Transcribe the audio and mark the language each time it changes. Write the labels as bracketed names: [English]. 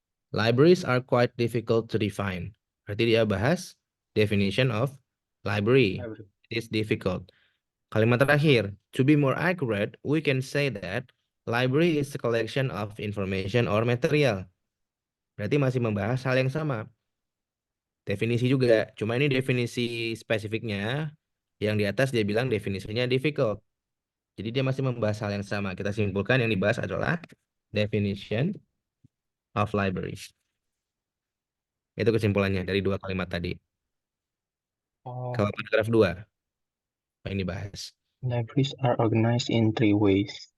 [English] Libraries are quite difficult to define. [Indonesian] Berarti dia bahas definition of library. [English] library. It is difficult. [Indonesian] Kalimat terakhir, [English] to be more accurate, we can say that library is a collection of information or material. [Indonesian] Berarti masih membahas hal yang sama. Definisi juga, cuma ini definisi spesifiknya. Yang di atas dia bilang definisinya difficult. Jadi dia masih membahas hal yang sama. Kita simpulkan yang dibahas adalah definition of library. Itu kesimpulannya dari dua kalimat tadi. Oh, Kalau paragraf 2, apa yang dibahas? [English] libraries are organized in three ways.